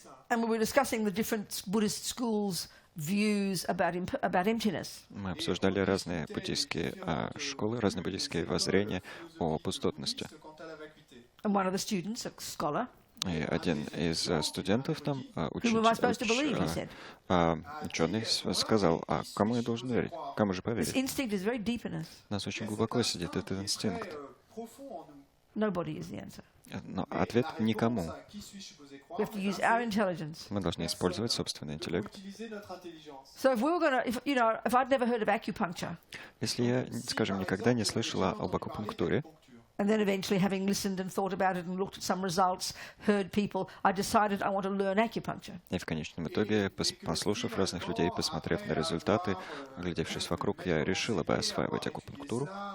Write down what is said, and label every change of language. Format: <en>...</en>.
<en>and we were discussing the different Buddhist schools' views about emptiness.</en> <ru>мы обсуждали разные буддийские школы, разные буддийские воззрения о пустотности.</ru> <en>And one of the students, a scholar,</en> <ru>И один из студентов там,</ru> <en>whom am I supposed to believe, he said.</en> <ru>ученый сказал, а кому я должен верить? Кому же</ru> <en>This</en> <ru>поверить?</ru> <en>instinct is very deep in us.</en> <ru>У нас очень глубоко сидит этот инстинкт.</ru> <en>Nobody is the answer.</en> <ru>Но ответ — никому.</ru> <en>We have to use our intelligence.</en> <ru>Мы должны использовать собственный интеллект.</ru> <en>So if we were going to, if I'd never heard of acupuncture,</en> <ru>Если я, скажем, никогда не слышала об акупунктуре,</ru> <en>and then eventually having listened and thought about it and looked at some results, heard people, I decided I want to learn acupuncture.</en> <ru>и в конечном итоге, послушав разных людей, посмотрев на результаты, глядевшись вокруг, я решила бы осваивать акупунктуру.</ru>